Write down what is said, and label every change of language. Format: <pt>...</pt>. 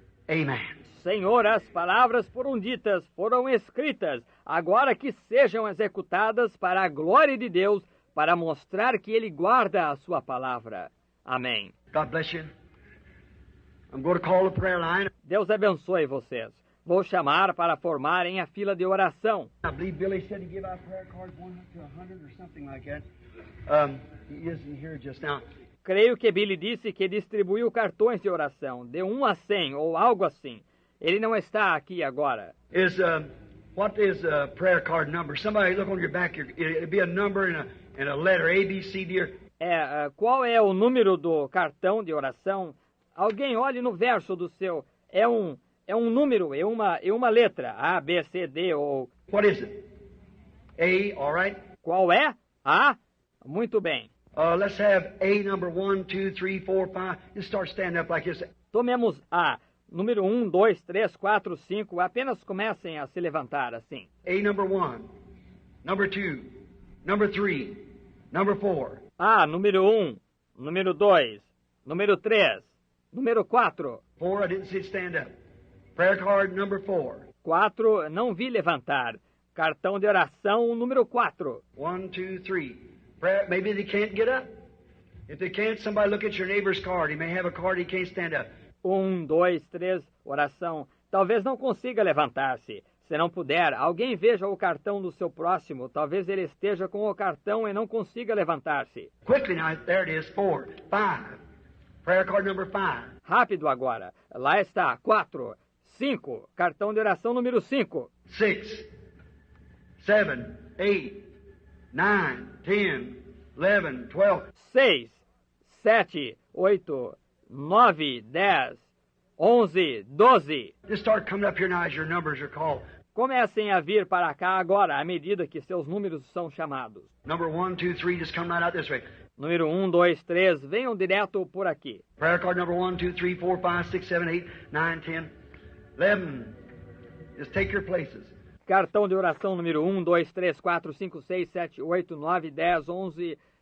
<en>Amen.</en> <pt>Senhor, as palavras foram ditas, foram escritas, agora que sejam executadas para a glória de Deus, para mostrar que Ele guarda a sua palavra. Amém.</pt> <en>God bless you. I'm going to call the prayer line.</en> <pt>Deus abençoe vocês. Vou chamar para formarem a fila de oração.</pt> <en>I believe Billy said he give out prayer cards 1 to 100 or something like that. He isn't here just now.</en> <pt>Creio que Billy disse que distribuiu cartões de oração, de 1 a 100 ou algo assim. Ele não está aqui agora.</pt> <en>What is a prayer card number? Somebody look on your back. It'll be a number and a letter, A, B, C, D.</en> <pt>Qual é o número do cartão de oração? Alguém olhe no verso do seu. É um número, é uma letra. A, B, C, D ou...</pt> <en>What is it? A, all right?</en> <pt>Qual é? A? Muito bem.</pt> <en>Let's have A number 1, 2, 3, 4, 5. Just start standing up like this.</en> <pt>Tomemos A. Número 1, 2, 3, 4, 5. Apenas comecem a se levantar assim.</pt> <en>A number 1, number 2, number 3, number 4.</en> <pt>A, número 1, número 2, número 3, número 4.</pt> <en>4, I didn't see it stand up. Prayer card number 4.</en> <pt>4, não vi levantar. Cartão de oração número 4.</pt> <en>1, 2, 3. Maybe they can't get up. If they can't, somebody look at your neighbor's card. He may have a card he can't stand up.</en> <pt>1, 2, 3, oração. Talvez não consiga levantar-se. Se não puder, alguém veja o cartão do seu próximo. Talvez ele esteja com o cartão e não consiga levantar-se.</pt> <en>Quickly now, there it is, 4, 5. Prayer card number 5.</en> <pt>Rápido agora. Lá está, 4, 5. Cartão de oração número 5.</pt> <en>6, 7, 8, 9, 10, 11, 12.</en> <pt>6, 7, 8, 9, 10, 11, 12.</pt> <en>Just start coming up here now as your numbers are called.</en> <pt>Comecem a vir para cá agora, à medida que seus números são chamados.</pt> <en>Number 1, 2, 3, just come right out this way.</en> <pt>Número 1, 2, 3, venham direto por aqui.</pt> <en>Prayer card number 1, 2, 3, 4, 5, 6, 7, 8, 9, 10, 11. Just take your places.</en> <pt>Cartão de oração número 1, 2, 3, 4, 5, 6, 7, 8, 9, 10, 11.</pt>